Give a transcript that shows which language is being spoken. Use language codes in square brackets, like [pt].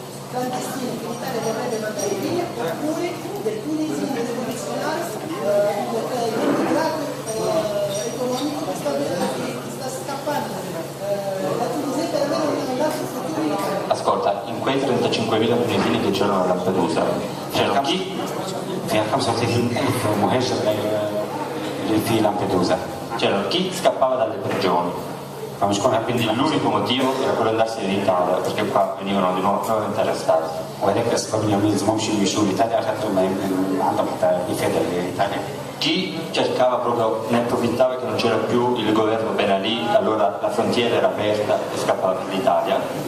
[it] Clandestini che l'Italia dovrebbe mandare via, oppure del tunisino tradizionale immigrato economico che sta scappando da Tunisia per avere un altro futuro in Italia. Ascolta, in quei 35.000 tunisini che c'erano a Lampedusa c'erano chi? [ar] فيها 35,000 مهاجر اللي في لامبيدوزا. [it] C'erano chi scappava dalle prigioni. Quindi l'unico motivo era quello di andarsene in Italia, perché qua venivano di nuovo nuovamente arrestati. [ar] وهذاك السبب اللي ما يلزمهمش يمشوا لايطاليا خاطر ما عندهم حتى افاده لايطاليا. [it] Chi cercava proprio, ne approfittava che non c'era più il governo Ben Ali, allora la frontiera era aperta e scappava dall'Italia.